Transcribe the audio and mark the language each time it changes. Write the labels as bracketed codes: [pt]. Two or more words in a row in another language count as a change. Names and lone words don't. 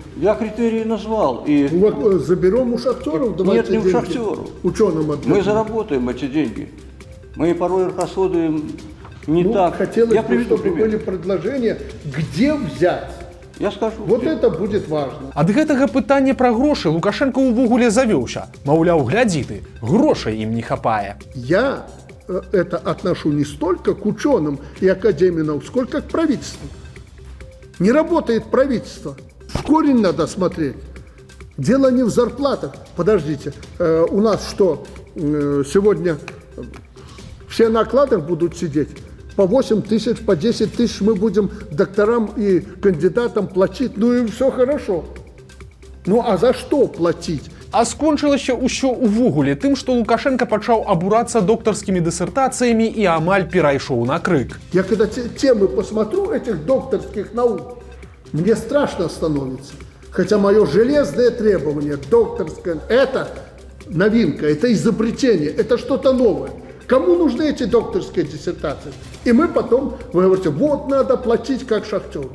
[ru] Я критерии назвал. И вот заберем у шахтеров, давайте нет, не деньги у шахтеров. Ученым отдадим. Мы заработаем эти деньги. Мы порой расходуем не так. Хотелось Я бы, приведу чтобы пример. были предложения, где взять. Я скажу. Вот это будет важно. [be] Ад гэтага пытання пра грошы Лукашенко ўвогуле завёўся. Маўляў, глядзі ты, грошай ім не хапае. [ru] Я это отношу не столько к ученым и Академии наук, сколько к правительству. Не работает правительство. В корень надо смотреть. Дело не в зарплатах. Подождите, у нас что, сегодня все на окладах будут сидеть? По 8 тысяч, по 10 тысяч мы будем докторам и кандидатам платить. Ну и все хорошо. Ну а за что платить? [be] А скончылася ўсё ўвогуле тым, што Лукашенко пачаў абурацца доктарскімі дысертацыямі і амаль перайшоў на крык. [ru] Я когда темы посмотрю этих докторских наук, мне страшно становится. Хотя мое железное требование, докторское, это новинка, это изобретение, это что-то новое. Кому нужны эти докторские диссертации? И мы потом, вы говорите, вот надо платить как шахтеру.